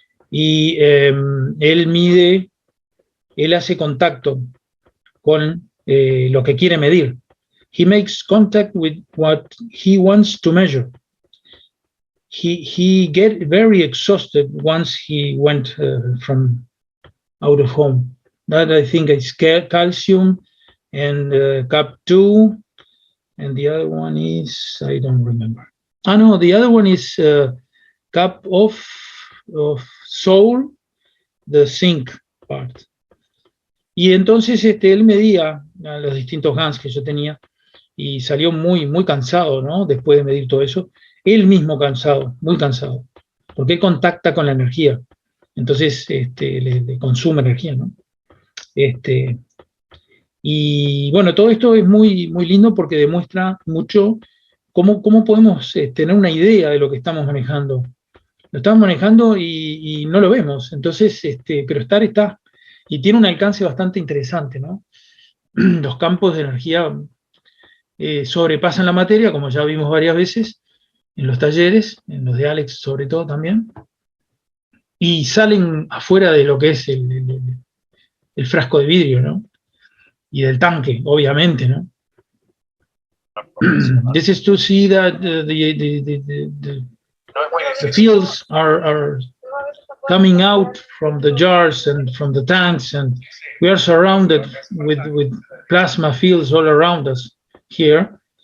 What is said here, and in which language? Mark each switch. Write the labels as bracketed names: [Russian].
[Spanish] Y él hace contacto con lo que quiere medir. [English] He makes contact with what he wants to measure. He get very exhausted once he went from out of home. That I think is calcium and cup 2, and the other one is, I don't remember. Ah, no, the other one is cup of soul, the zinc part. [Spanish] Y entonces él medía a los distintos GANs que yo tenía y salió muy, muy cansado, ¿no? Después de medir todo eso. Él mismo cansado, muy cansado, porque él contacta con la energía. Entonces le consume energía, ¿no? Y bueno, todo esto es muy, muy lindo porque demuestra mucho cómo podemos tener una idea de lo que estamos manejando. Lo estamos manejando y no lo vemos, entonces, pero está. Y tiene un alcance bastante interesante, ¿no? Los campos de energía sobrepasan la materia, como ya vimos varias veces en los talleres, en los de Alex sobre todo también, y salen afuera de lo que es el frasco de vidrio, ¿no? Y del tanque, obviamente, ¿no? [English] This is to see that the fields are coming out from the jars and from the tanks, and we are surrounded with plasma fields all around us here.